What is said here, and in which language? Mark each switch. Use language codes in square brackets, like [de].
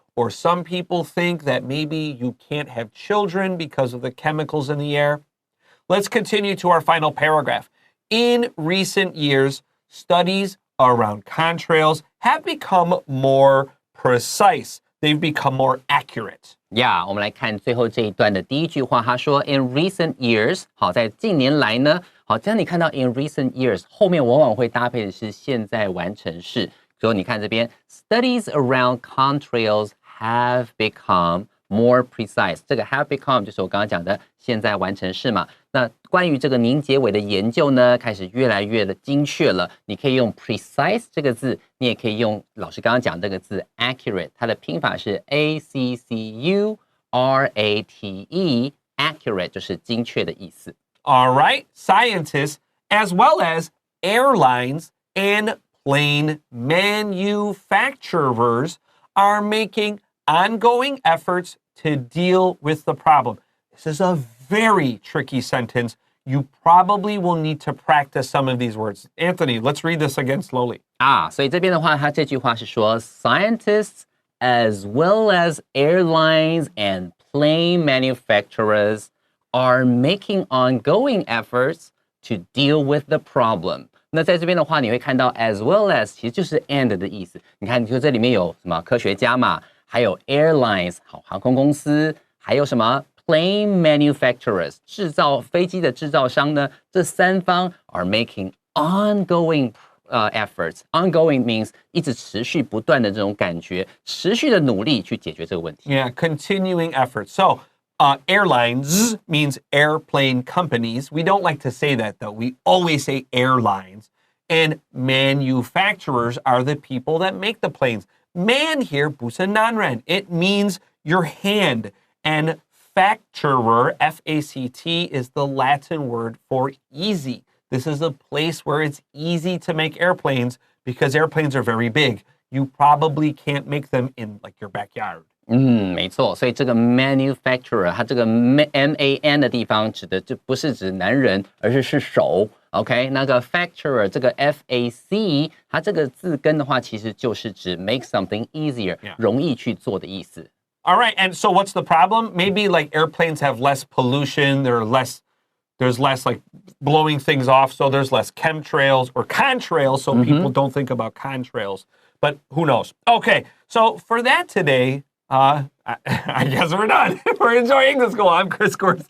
[en] Or some people think that maybe you can't have children because of the chemicals in the air. Let's continue to our final paragraph. In recent years, studies around contrails have become more precise. They've become more accurate. [zh] Yeah, 我们来看最后这一段的第一句话，他说 [en] In recent years， [zh] 好，在近年来呢，好，这样你看到 [en] in recent years [zh] 后面往往会搭配的是现在完成式，所以你看这边 [en] studies around contrails have become more precise， [zh] 这个 [en] have become [zh] 就是我刚刚讲的现在完成式嘛。那关于这个凝结尾的研究呢，开始越来越的精确了。你可以用 precise 这个字，你也可以用老师刚刚讲这个字 accurate， 它的拼法是 accurate，accurate 就是精确的意思。 [en] All right, scientists as well as airlines and plane manufacturers are making ongoing efforts to deal with the problem. This is a very tricky sentence. You probably will need to practice some of these words. Anthony, let's read this again slowly. [zh] 所以这边的话，它这句话是说 [en] scientists as well as airlines and plane manufacturers are making ongoing efforts to deal with the problem. [zh] 那在这边的话，你会看到 as well as 其实就是 and 的意思。你看，你说这里面有什么科学家嘛，还有 airlines 航空公司，还有什么 plane manufacturers 制造飞机的制造商呢？这三方 [en] are making ongoing efforts. Ongoing means [zh] 一直持续不断的这种感觉，持续的努力去解决这个问题。 [en] Yeah, continuing efforts. So, airlines means airplane companies. We don't like to say that, though. We always say airlines. And manufacturers are the people that make the planes. Man here, [zh] 不是男人. [en] It means your hand. And facturer, F-A-C-T, is the Latin word for easy. This is a place where it's easy to make airplanes because airplanes are very big. You probably can't make them in like your backyard. [zh] 没错，所以这个 manufacturer 它这个 man 的地方指的就不是指男人，而是手。 OK， 那个 facturer 这个 fac 它这个字根的话，其实就是指 [en] make something easier， [zh] 容易去做的意思。 [en] All right, and so what's the problem? Maybe like airplanes have less pollution, there's less like blowing things off, so there's less chemtrails or contrails, so people don't think about contrails. But who knows? Okay, so for that today, I guess we're done. We're enjoying the school. I'm Chris Gorski.